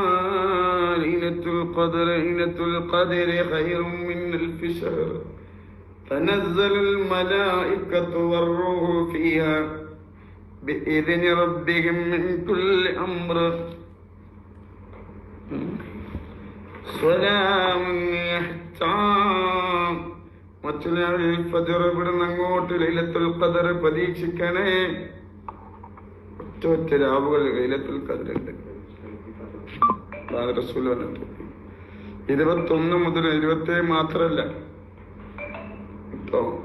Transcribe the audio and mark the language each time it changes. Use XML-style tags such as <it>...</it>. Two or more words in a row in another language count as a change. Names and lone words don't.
<ar>ليلة القدر ليلة القدر خير من ألف شهر تنزل الملائكة والروح فيها بإذن ربهم من كل أمر سلام حتى</ar> <ml>ഇവിടുന്ന് അങ്ങോട്ട് ലൈലത്തുൽ ഖദർ പ്രതീക്ഷിക്കണേ. ഒറ്റ രാവുകൾ ലൈലത്തുൽ ഖദർ ഉണ്ട്. 21 മുതൽ 27 മാത്രല്ല കേട്ടോ.</ml>